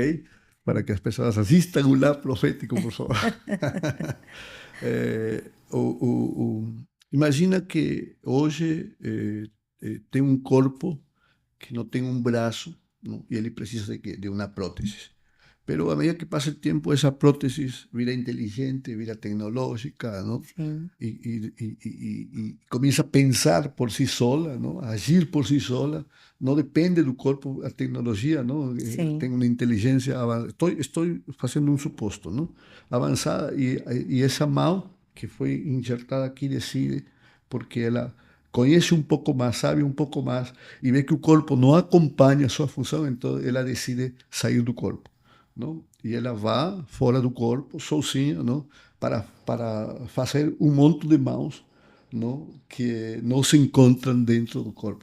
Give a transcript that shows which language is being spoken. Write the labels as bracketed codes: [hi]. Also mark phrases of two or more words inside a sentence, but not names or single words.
[pt] Para que as pessoas assistam o lado profético, por favor. Imagina que hoje tem um corpo que não tem um braço, não? E ele precisa de uma prótese. [es] Pero a medida que pasa el tiempo, esa prótesis vira inteligente, vira tecnológica, ¿no? [pt] Sim, [es] Y comienza a pensar por sí sola, ¿no? [pt] A agir [es] por sí sola. No depende del cuerpo, la tecnología, ¿no? [pt] sim, [es] Tiene una inteligencia avanzada. Estoy haciendo un supuesto, ¿no? Avanzada y esa mão que fue injertada aquí decide, [pt] porque ela conhece um pouco mais, sabe um pouco mais, e vê que o corpo não acompanha a sua função, então ela decide sair do corpo, não? E ela vai fora do corpo, sozinha, não? Para fazer um monte de mãos, não? Que não se encontram dentro do corpo.